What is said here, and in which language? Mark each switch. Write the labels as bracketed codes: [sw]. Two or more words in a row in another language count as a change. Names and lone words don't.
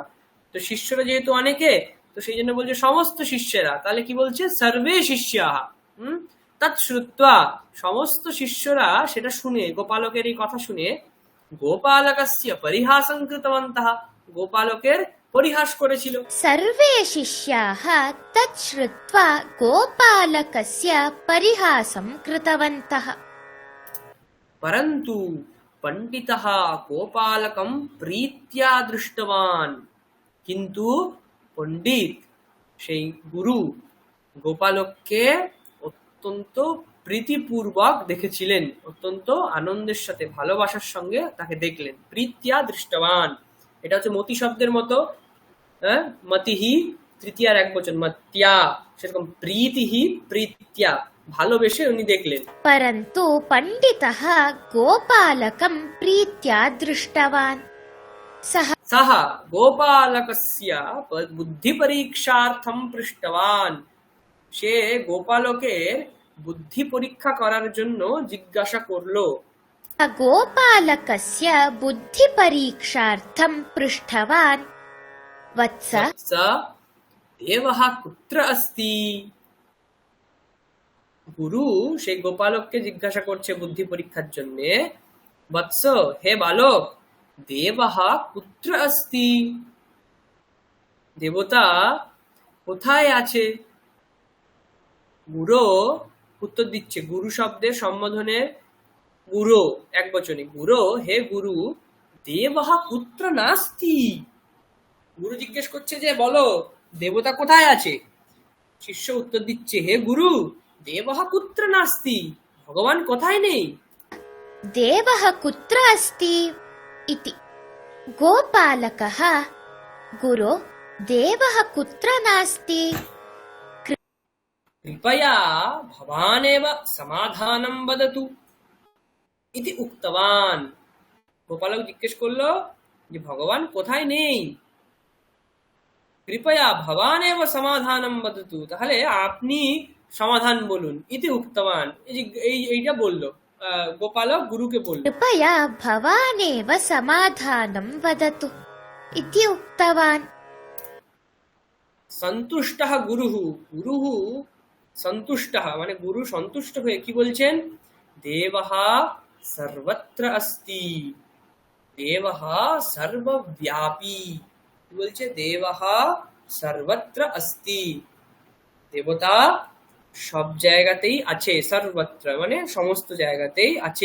[bn] তো শিষ্যরা যেহেতু অনেকে, তো সেই জন্য বলছে সমস্ত শিষ্যেরা, তাহলে কি বলছে? [sa] সর্বে শিষ্যাহা। তৎ শ্রুত্বা, [bn] সমস্ত শিষ্যরা সেটা শুনে, গোপালকের এই কথা শুনে, [sa] গোপালকস্য পরিহাসং কৃতবন্তঃ, [bn] গোপালকের পরিহাস করেছিল। [sa] सर्वे शिष्याः तत् श्रुत्वा गोपालकस्य परिहासं कृतवन्तः। परन्तु पंडितः गोपालकं प्रीत्या दृष्टवान्, [bn] কিন্তু পণ্ডিত সেই গুরু গোপালককে অত্যন্ত প্রীতিপূর্বক দেখেছিলেন, অত্যন্ত আনন্দের সাথে ভালোবাসার সঙ্গে তাকে দেখলেন। [sa] প্রীত্য়া দৃষ্টবান, [bn] এটা হচ্ছে মতি শব্দের মতো, মতিহি তৃতীয়ার এক বচন, মত্যা, সেরকম প্রীতিহি প্রীত্য়া, ভালোবেসে উনি দেখলেন। [sa] परन्तु पण्डितः गोपालकं प्रीत्या दृष्टवान्। सः गोपालकस्य बुद्धि परीक्षार्थम पृष्टवान, [bn] সে গোপালকের বুদ্ধি পরীক্ষা করার জন্য জিজ্ঞাসা করলো। [sa] गोपालकस्य बुद्धिपरीक्षार्थं पृष्टवान्, वत्स वत्स देवः कुत्र अस्ति। [bn] গুরু সেই গোপালককে জিজ্ঞাসা করছে বুদ্ধি পরীক্ষার জন্য, বৎস, হে বালক, [sa] দেবः কুত্র अस्ति, [bn] দেবতা কোথায় আছে। গুরু উত্তর দিচ্ছে, গুরু শব্দের সম্বোধনে গুরু এক বচনে, গুরু, হে গুরু, [sa] দেবः কুত্র নাস্তি। [bn] গুরু জিজ্ঞেস করছে যে বলো দেবতা কোথায় আছে। শিষ্য উত্তর দিচ্ছে, হে গুরু, [sa] দেবः কুত্র নাস্তি, [bn] ভগবান কোথায় নেই। [sa] देवः कुत्र अस्ति इति। गोपालकः, गुरो, देवः कुत्र नास्ति, कृपया भवानेव समाधानं वदतु इति उक्तवान। [bn] গোপালক জিজ্ঞেস করলো যে ভগবান কোথায় নেই। [sa] কৃপয়া ভবানেব সমাধানম বদতু, [bn] তাহলে আপনি সমাধান বলুন। [sa] ইতি উক্তবান, [bn] এইটা বললো গোপালক গুরুকে বলল। [sa] कृपया भवानेव समाधानं वदतु इति उक्तवान्। সন্তুষ্টः গুরুঃ, গুরুঃ সন্তুষ্টः, [bn] মানে গুরু সন্তুষ্ট হয়ে কি বলছেন? [sa] দেবः সর্বত্র अस्ति, দেবः সর্বব্যাপী। [bn] কি বলছে? [sa] দেবः সর্বত্র अस्ति, [bn] দেবতা সব জায়গাতেই আছে, সর্বত্র মানে সমস্ত জায়গাতেই আছে।